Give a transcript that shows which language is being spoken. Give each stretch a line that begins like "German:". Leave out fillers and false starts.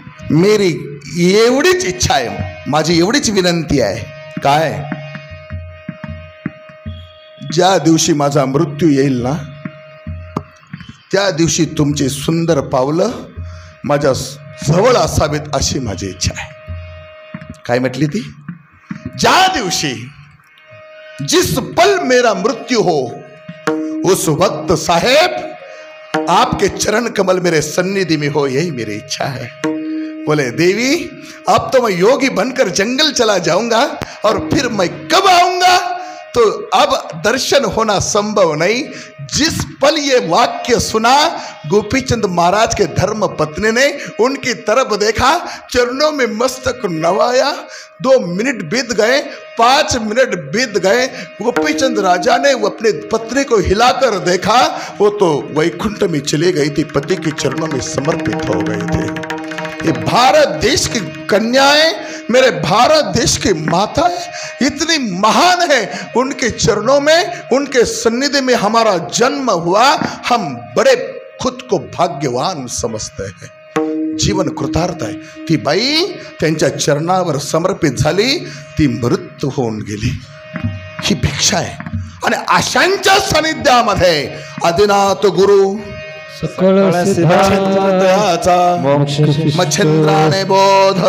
Marathi: मेरी एवढीच इच्छा आहे, माझी एवढीच विनंती आहे. काय? ज्या दिवशी माझा मृत्यू येईल ना, त्या दिवशी तुमची सुंदर पावलं माझ्या जवळ असावीत अशी माझी इच्छा आहे. काय म्हटली ती? ज्या दिवशी
Hindi: जिस पल मेरा मृत्यू हो उस वक्त साहेब आपके चरण कमल मेरे सन्निधि में हो, यही मेरी इच्छा है. बोले देवी अब तो मैं योगी बनकर जंगल चला जाऊंगा और फिर मैं कब आऊंगा तो अब दर्शन होना संभव नहीं. जिस पल ये वाक्य सुना, गोपीचंद महाराज के धर्म पत्नी ने उनकी तरफ देखा, चरणों में मस्तक नवाया. 2 मिनट बीत गए, 5 मिनट बीत गए. गोपीचंद राजा ने वो अपने पत्नी को हिलाकर देखा, वो तो वैकुंठ में चली गई थी, पति के चरणों में समर्पित हो गए थे. ये भारत देश की कन्याएं, मेरे भारत देश की माता इतनी महान है, उनके चरणों में, उनके सन्निधि में हमारा जन्म हुआ. हम बड़े खुद को भाग्यवान समजते हैं.
Marathi: जीवन कृतार्थ आहे. ती बाई त्यांच्या चरणावर समर्पित झाली, ती मृत्यू होऊन गेली. ही भिक्षा आहे. आणि अशांच्या सानिध्यामध्ये आदिनाथ गुरु सकळ सिद्धांताचा मच्छिंद्राने बोध